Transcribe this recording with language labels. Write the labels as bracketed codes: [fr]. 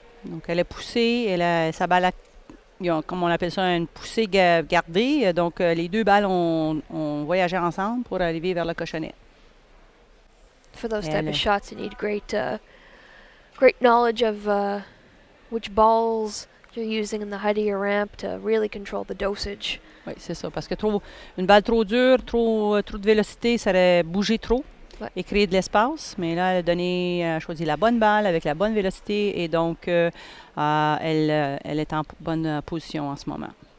[fr] Donc elle a poussé, sa balle a, comme on appelle ça, une poussée gardée. Donc les 2 balles ont voyagé ensemble pour arriver vers le cochonnet. [en] For those type of shots, you need great knowledge of which balls you're using in the height of your ramp to really control the dosage. [fr] Oui, c'est ça. Parce que une balle trop dure, trop de vélocité, ça aurait bougé trop et créé de l'espace. Mais là, elle a choisi la bonne balle avec la bonne vélocité et donc elle est en bonne position en ce moment.